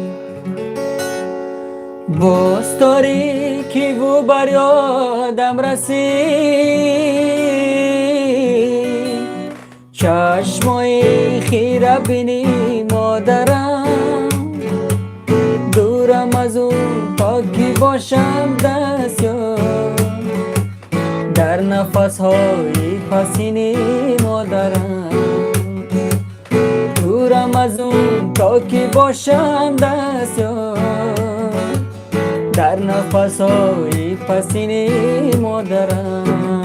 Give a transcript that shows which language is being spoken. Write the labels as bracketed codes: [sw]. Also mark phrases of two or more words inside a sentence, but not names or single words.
[tg] боз торики ву бар ёдам расид, чашмои хира бини модарам. дурам аз ӯ то ки бошам дастёр, [fa] در نفس‌های پسین مادرم. دورم از اون تا که باشم دستیار، در نفس‌های پسین مادرم.